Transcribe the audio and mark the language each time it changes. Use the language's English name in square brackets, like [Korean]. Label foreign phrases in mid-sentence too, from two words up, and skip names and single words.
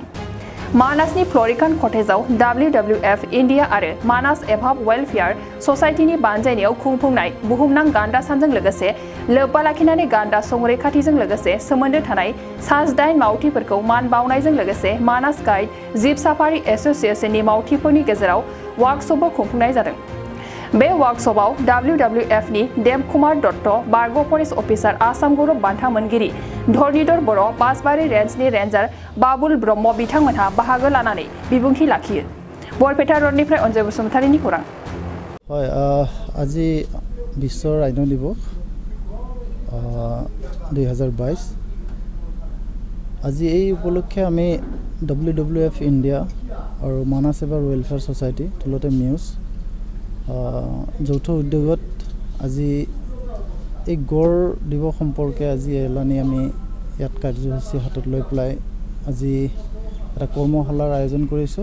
[Bodo] मानासनि फ्लरिकान कटेजाव WWF इन्डिया आरो मानास एभाब वेलफेयार ससाइटिनि बानजायनायाव खुंफुंनाय बुहुमनां गान्दा सानजों लोगोसे लोब्बा लाखिनानै गान्दा संरैखाथिजों लोगोसे सोमोन्दो थानाय सा8 मावथिफोरखौ मान बावनायजों लोगोसे मानास गाइड जिब साफारि एसोसिएशननि मावथिफोरनि गेजेराव वार्कशपबो खुंफुंनाय जादों। बे वार्कशपआव WWF नि देबकुमार दत्त, बारग' [English] forest officer [Bodo] आसाम गौरब बान्था मोनगिरि धरनिधर बर', बासबारि रेन्जनि रेन्जार बाबुल ब्रह्म बिथांमोनहा बाहागो लानानै बिबुंथि लाखियो। बरपेटा रडनिफ्राय अनजय बसुमतारीनि खौरां। [Assamese] আজি বিশ্ব ৰাইন' দিৱস 2022। আজি এই উপলক্ষে আমি WWF ইণ্ডিয়া আৰু মানাস এভাব ৱেলফেয়াৰ ছ'চাইটি থলতে মিউজ যৌথ উদ্যোগত আজি এই গড় দিৱস সম্পৰ্কে আজি এলানি আমি ইয়াত কাৰ্যসূচী হাতত লৈ পেলাই আজি এটা কৰ্মশালাৰ আয়োজন কৰিছোঁ।